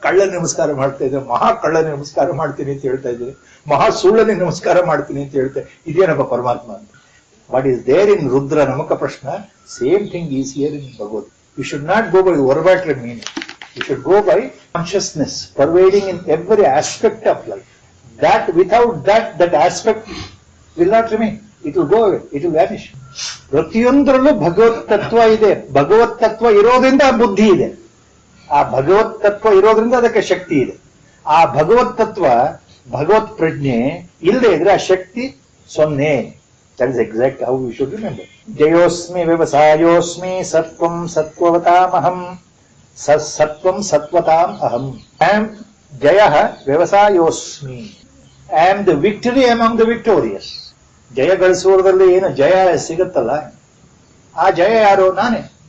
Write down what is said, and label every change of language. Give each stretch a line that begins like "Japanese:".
Kannada: ಕಳ್ಳನಿಗೆ ನಮಸ್ಕಾರ ಮಾಡ್ತಾ ಇದ್ದೇನೆ, ಮಹಾ ಕಳ್ಳನಿಗೆ ನಮಸ್ಕಾರ ಮಾಡ್ತೀನಿ ಅಂತ ಹೇಳ್ತಾ ಇದ್ದೇನೆ, ಮಹಾ ಸುಳ್ಳನಿಗೆ ನಮಸ್ಕಾರ ಮಾಡ್ತೀನಿ ಅಂತ ಹೇಳ್ತೇನೆ. ಇದೇನಪ್ಪ ಪರಮಾತ್ಮ ಅಂತ.
English: What is there in Rudra Namaka Prashna, same thing is here in Bhagavad. You should not go by verbatim meaning, you should go by consciousness pervading in every aspect of life. That without that aspect will not remain. It will go away. It will vanish.
Kannada: ಪ್ರತಿಯೊಂದರಲ್ಲೂ ಭಗವತ್ ತತ್ವ ಇದೆ. ಭಗವತ್ ತತ್ವ ಇರೋದ್ರಿಂದ ಬುದ್ಧಿ ಇದೆ. ಆ ಭಗವತ್ ತತ್ವ ಇರೋದ್ರಿಂದ ಅದಕ್ಕೆ ಶಕ್ತಿ ಇದೆ. ಆ ಭಗವತ್ ತತ್ವ, ಭಗವತ್ ಪ್ರಜ್ಞೆ ಇಲ್ಲದೆ ಇದ್ರೆ ಆ ಶಕ್ತಿ ಸೊನ್ನೆ.
English: That is exactly how we should remember.
Sanskrit: ಜಯೋಸ್ಮಿ ವ್ಯವಸಾಯೋಸ್ಮಿ ಸತ್ವಂ ಸತ್ವವತಾಮಹಂ ಸತ್ವಂ ಸತ್ವತಾಂ ಅಹಂ.
English: I am
Sanskrit: ಜಯಃ ವ್ಯವಸಾಯೋಸ್ಮಿ.
English: I am the victory among the victorious.
Kannada: ಜಯ ಗಳಿಸುವುದರಲ್ಲಿ ಏನು ಜಯ ಸಿಗುತ್ತಲ್ಲ, ಆ ಜಯ ಯಾರು? ನಾನೇ.